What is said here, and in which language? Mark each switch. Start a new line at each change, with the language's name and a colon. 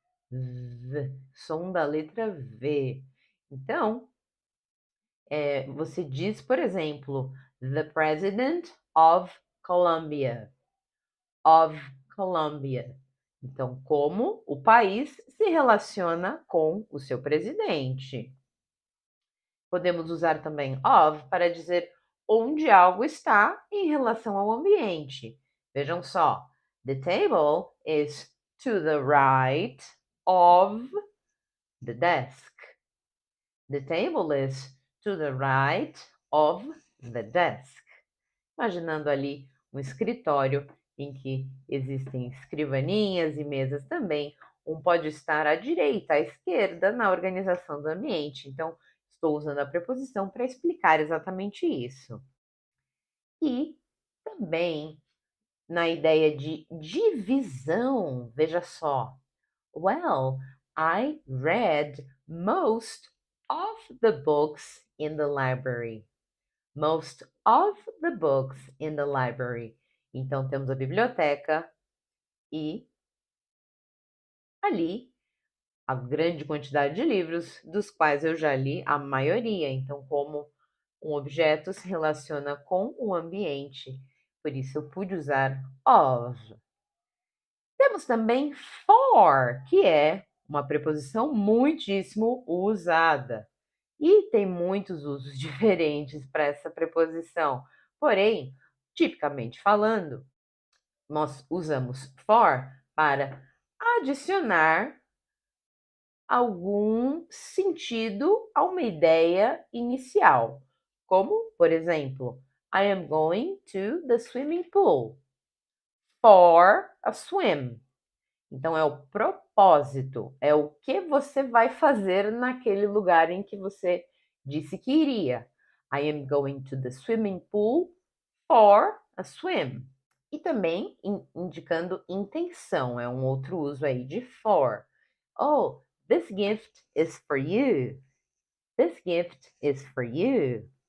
Portuguese: V, som da letra V. Então, você diz, por exemplo,
English: the President of Colombia. Of Colombia.
Portuguese: Então, como o país se relaciona com o seu presidente. Podemos usar também of para dizer onde algo está em relação ao ambiente. Vejam só,
English: the table is to the right of the desk. The table is to the right of the desk.
Portuguese: Imaginando ali um escritório em que existem escrivaninhas e mesas também. Um pode estar à direita, à esquerda, na organização do ambiente. Então, estou usando a preposição para explicar exatamente isso. E também na ideia de divisão, veja só.
English: Well, I read most of the books in the library. Most of the books in the library.
Portuguese: Então, temos a biblioteca e ali a grande quantidade de livros, dos quais eu já li a maioria. Então, como um objeto se relaciona com o ambiente, por isso eu pude usar of. Temos também for, que é uma preposição muitíssimo usada. E tem muitos usos diferentes para essa preposição. Porém, tipicamente falando, nós usamos for para adicionar algum sentido a uma ideia inicial. Como, por exemplo,
English: I am going to the swimming pool for a swim.
Portuguese: Então, é o propósito, é o que você vai fazer naquele lugar em que você disse que iria.
English: I am going to the swimming pool for a swim.
Portuguese: E também indicando intenção, é um outro uso aí de for.
English: Oh, this gift is for you. This gift is for you.